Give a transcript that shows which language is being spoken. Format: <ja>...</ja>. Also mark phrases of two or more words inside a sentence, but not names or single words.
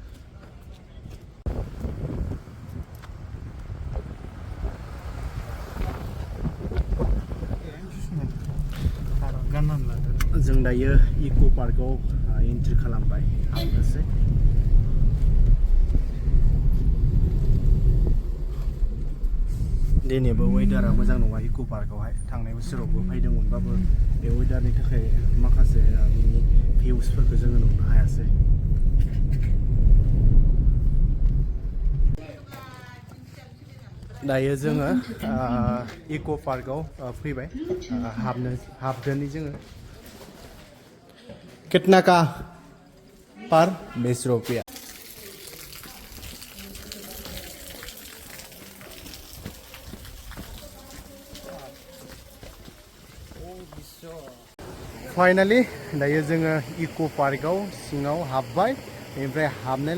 <brx>जों दायो इक' पार्कआव एन्ट्रि खालामबाय हाबनोसै दिनैबो वेदारा मोजां नङा इक' पार्कआवहाय थांनाय बोसोरावबो फैदोंमोनबाबो बे वेदारनि थाखाय माखासे बिनि भिउसफोरखौ जोङो नुनो हायासै दायो जोङो इक' पार्कआव फैबाय हाबदोनि जोङो</brx> <hi>कितना का पर 20 रुपया</hi> <brx>फाइनालि दायो जोङो इक' पार्कआव सिङाव हाबबाय बेनिफ्राय हाबनाय</brx>